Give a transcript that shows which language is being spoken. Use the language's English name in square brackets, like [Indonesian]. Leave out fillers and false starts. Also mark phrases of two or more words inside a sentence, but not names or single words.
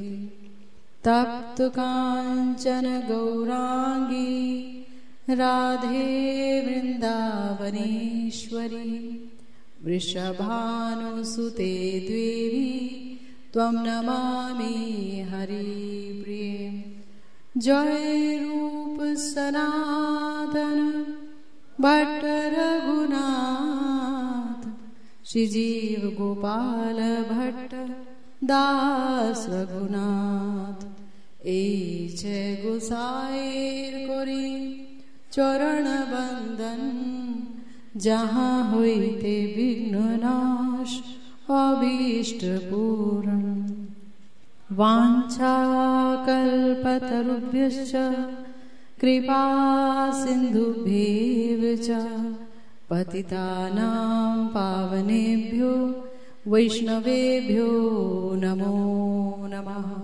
[Sanskrit] तप्त कांचन गौरांगी राधे वृंदावनेश्वरी वृषभानुसुते देवी त्वं नमामि हरिप्रिये। [Bangla] जय रूप सनातन भट्ट रघुनाथ श्रीजीव गोपाल भट्ट दास रघुनाथ এই যে গোসাইর করি চরণ বন্দন যাহা হইতে বিঘ্ন নাশ অভীষ্ট পূরণ। [Sanskrit] वाञ्छा कल्पतरुभ्यश्च कृपा सिन्धुभ्येव च पतितानां पावनेभ्यो वैष्णवेभ्यो नमो नमः।